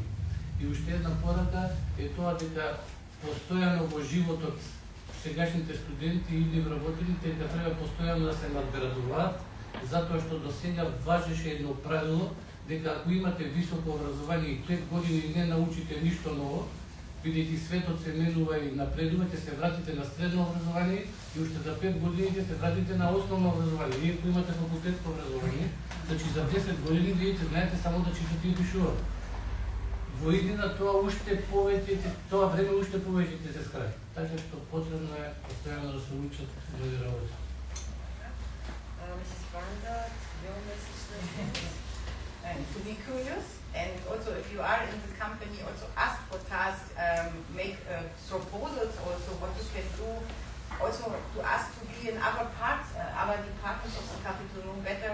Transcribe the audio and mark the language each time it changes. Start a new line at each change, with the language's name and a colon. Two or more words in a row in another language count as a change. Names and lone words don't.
Macedonian: И уште една порака е тоа дека постојано во животот сегашните студенти или вработените дека треба постојано да се надградуваат, затоа што до сега важеше едно правило дека ако имате високо образование и 5 години не научите ништо ново, бидејќи светот се менува и напредува, ќе се вратите на средно образование и уште за 5 години ќе се вратите на основно образование. Вие ако имате факултетско образование, значи за 10 години вие ќе знаете само да читате и пишувате. Во иднина тоа уште повеќе, тоа време уште повеќе ќе се скрати. Така што потребно е постојано да се учат нови работи.
English: Mrs. Vanda, your message then? And to be curious, and also if you are in the company, also ask for tasks, make proposals also what you can do, also to ask to be in other parts, other departments of the capital know better.